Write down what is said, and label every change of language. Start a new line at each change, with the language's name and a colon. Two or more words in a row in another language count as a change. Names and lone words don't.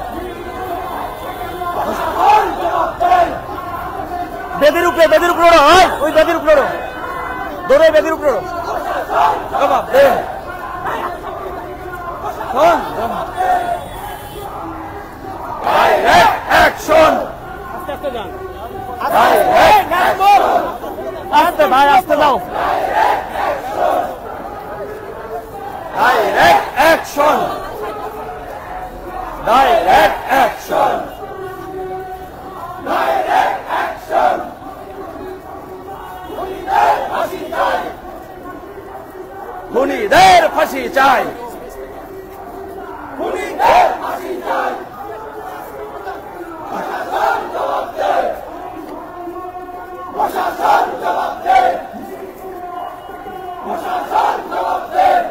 Bangla: বেদির উপরে ওই বেদির উপরে দৌড়ে বেদির উপরে জবাব দে।
English: direct action.
Bangla: আস্তে ভাই আস্তে যাও।
English: Direct action. Direct action. Direct action.
Bangla: খুনিদের ফাঁসি চাই। খুনিদের ফাঁসি চাই। প্রশাসন জবাব দে। প্রশাসন জবাব দে। প্রশাসন জবাব দে।